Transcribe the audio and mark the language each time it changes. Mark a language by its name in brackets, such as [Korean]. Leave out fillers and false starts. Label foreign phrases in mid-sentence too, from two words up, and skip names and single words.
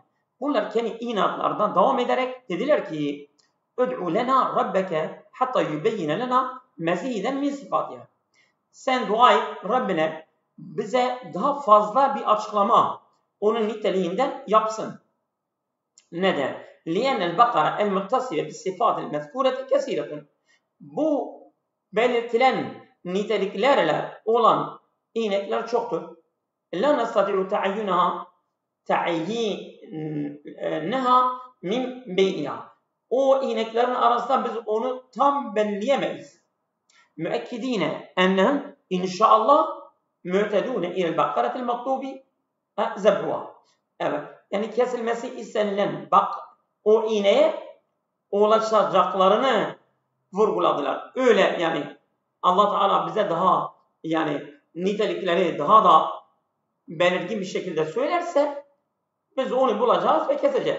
[Turkish] Bunlar kendi inatlarından devam ederek dediler ki [Arabic] ادع لنا ربك حتى يبين لنا مزيدا من صفته. [Turkish] Sen dua et Rabbine bize daha fazla bir açıklama onun niteliğinden yapsın. Neden? [Arabic] لِيَنَّ الْبَقَرَ الْمُتَّصِلَ بِالصِّفَاتِ الْمَذْكُورَةِ كَثِيرَةٌ. [Turkish] Bu belirtilen niteliklerle olan inekler çoktur. [Arabic] لَا نَسْتَطِعُ تَعَيِّنَهَا مِنْ بَيْنِهَا. [Turkish] O ineklerin arasında biz onu tam belleyemeyiz. [Arabic] مُؤَكِّد۪ينَ اَنَّهُمْ inşallah مُعْتَدُونَ اِلَى الْبَقَرَةِ الْمَطْلُوبِ زَبْرُهَا. [Turkish] Evet. Yani kesilmesi istenilen o iğneye ulaşacaklarını vurguladılar. Öyle yani Allah Teala bize daha yani nitelikleri daha da belirgin bir şekilde söylerse biz onu bulacağız ve keseceğiz.